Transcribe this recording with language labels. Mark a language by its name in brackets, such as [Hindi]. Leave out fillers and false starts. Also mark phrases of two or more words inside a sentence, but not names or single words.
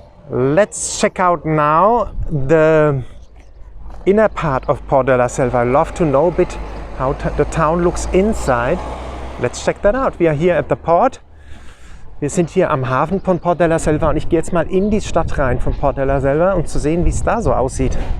[English] Let's check out now the inner part of Port de la Selva. I love to know a bit how the town looks inside. Let's check that out. We are here at the port. [German] Wir sind hier am Hafen von Port de la Selva und ich gehe jetzt mal in die Stadt rein von Port de la Selva, um zu sehen, wie es da so aussieht.